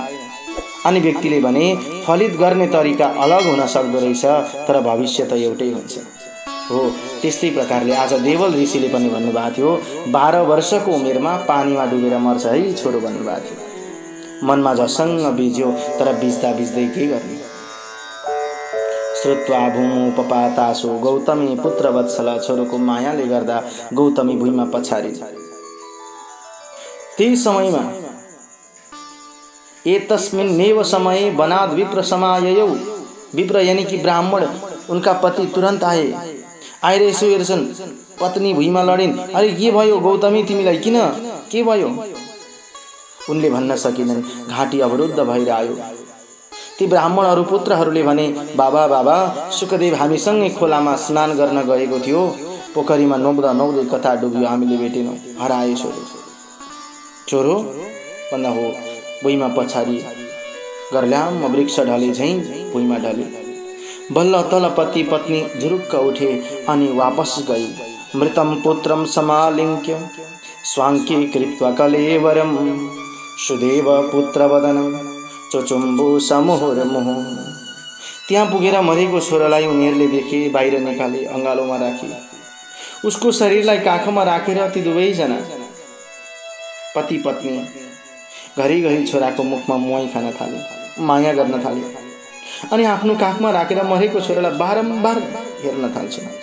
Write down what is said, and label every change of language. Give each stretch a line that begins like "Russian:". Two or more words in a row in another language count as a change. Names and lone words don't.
Nepali: अनि व्यक्तिले भने फलित गर्ने तरिका अलग हुन सक्दो रहेछ, तर भविष्य त एउटै हुन्छ। हो, त्यस्तै प्रकारले आज देवल ऋषिले पनि भन्नुभएको थियो, 12 वर्षको उमेरमा पानीमा डुबेर मर्छ है छोरो भन्नुभएको थियो। मनमा झसङ्ग बिज्यो, तर बिज्दा बिज्दै के गर्ने?
Sanskrit: श्रुत्वा भूमुपपातासु गौतमी पुत्र वत्सल,
Nepali: छोरोको मायाले गर्दा गौतमी भुइँमा पछारी। त्यही समयमा
Sanskrit: एतस्मिन्नेव समये वनाद् विप्र समाययौ,
Nepali: विप्र यानी कि ब्राह्मण उनका पति तुरन्त आएर यसो हेर्छन्, पत्नी भुइँमा लडिन्। अरे के भयो गौतमी, तिमीलाई किन, के भयो? उनले भन्न सकिनन्, घाँटी अवरुद्ध भएर आयो। ती ब्राह्मणहरू पुत्रहरूले भने, बाबा बाबा, सुखदेव हामीसँगै खोलामा स्नान गर्न गएको थियो, पोखरीमा नौब्दा नौदै कता डुब्यो, हामीले भेटेनौँ, हराए छोरो। छोरो भन्दा हो, भुइँमा पछाडि गर्ल्याम वृक्ष ढले झैँ भुइँमा ढले। बल्ल तल पति पत्नी झुरुक्क उठे अनि वापस गई।
Sanskrit: मृतं पुत्रं समालिङ्क्य स्वाङ्के कृत्वा कलेवरं सुदेव पुत्रवदनं चचुम्बु समुहुर्मुहुः।
Nepali: त्यहाँ पुगेर मरेको छोरालाई उनीहरूले देखे, बाहिर निकाले, अँगालोमा राखे। उसको शरीरलाई काखमा राखेर ती दुवैजना पति पत्नी घरिघरि छोराको मुखमा मुहाई खान थाले, माया गर्न थाले अनि आफ्नो काखमा राखेर मरेको छोरालाई बारम्बार हेर्न थाल्छ।